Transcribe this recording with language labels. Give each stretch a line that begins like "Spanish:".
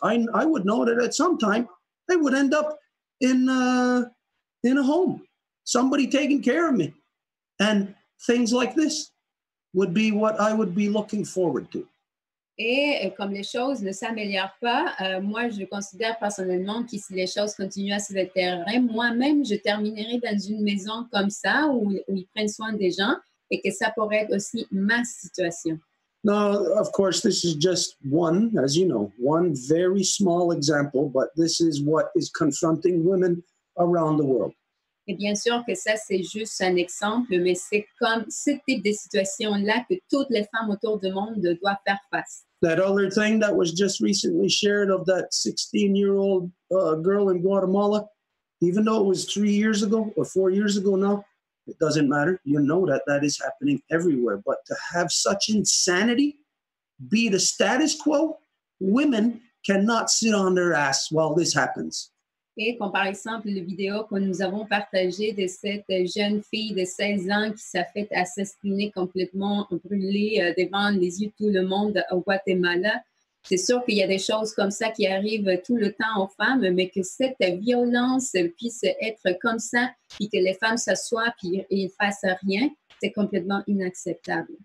English: I would know that at some time I would end up in a home, somebody taking care of me, and things like this. would be what I would be looking forward to.
French: Et comme les choses ne s'améliorent pas, moi, je considère personnellement que si les choses continuent à se détériorer, moi-même, je terminerai dans une maison comme ça où ils prennent soin des gens et que ça pourrait être aussi ma situation.
English: Now, of course, this is just one, as you know, one very small example, but this is what is confronting women around the world.
French: Et bien sûr que ça, c'est juste un exemple, mais c'est comme ce type de situation-là que toutes les femmes autour du monde doivent faire face.
English: That other thing that was just recently shared of that 16-year-old girl in Guatemala, even though it was 3 years ago or 4 years ago now, it doesn't matter. You know that that is happening everywhere. But to have such insanity be the status quo, women cannot sit on their ass while this happens.
French: Et comme par exemple la vidéo que nous avons partagée de cette jeune fille de 16 ans qui s'est fait assassiner complètement brûlée devant les yeux de tout le monde au Guatemala, c'est sûr qu'il y a des choses comme ça qui arrivent tout le temps aux femmes, mais que cette violence puisse être comme ça, puis que les femmes s'assoient puis ils ne fassent rien, c'est complètement inacceptable.